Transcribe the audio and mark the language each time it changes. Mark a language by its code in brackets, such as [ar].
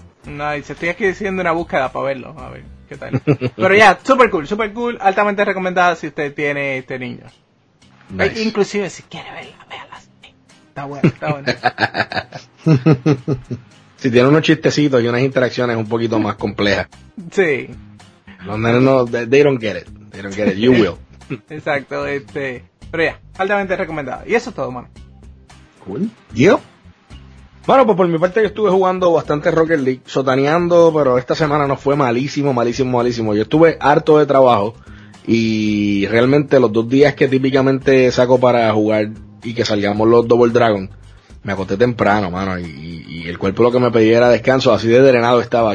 [es] Nice, estoy aquí haciendo una búsqueda para verlo, a ver qué tal. Pero ya, super cool, altamente recomendada si usted tiene niños. Nice. Inclusive si quiere verla, véala. Está bueno. Si tiene unos chistecitos y unas interacciones un poquito más complejas. Sí. [en] No, they don't get it, you will. [es] Exacto, pero ya, altamente recomendada. Y eso es todo, mano. [en] Cool. Yep. [es] Bueno, pues por mi parte yo estuve jugando bastante Rocket League, sotaneando, pero esta semana no fue malísimo. Yo estuve harto de trabajo y realmente los dos días que típicamente saco para jugar y que salgamos los Double Dragon, me acosté temprano, mano, y el cuerpo lo que me pedía era descanso, así de drenado estaba.